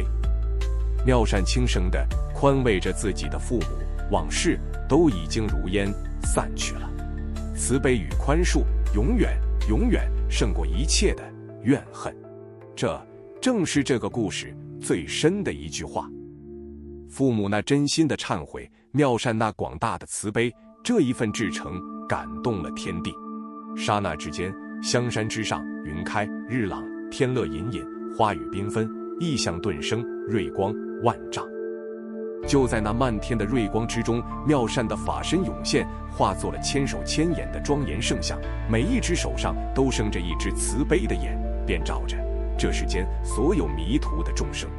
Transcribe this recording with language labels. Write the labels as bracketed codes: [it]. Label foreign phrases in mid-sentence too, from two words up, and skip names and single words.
[zh] 妙善輕聲地寬慰着自己的父母，往事都已經如煙散去了，慈悲與寬恕永遠勝過一切的怨恨。這正是這個故事最深的一句話。父母那真心的懺悔，妙善那廣大的慈悲，這一份至誠感動了天地。剎那之間，香山之上雲開日朗，天樂隱隱，花雨繽紛，異象頓生，瑞光萬丈。就在那漫天的瑞光之中，妙善的法身湧現，化作了千手千眼的莊嚴聖像，每一只手上都生着一只慈悲的眼，便照着這世間所有迷途的眾生。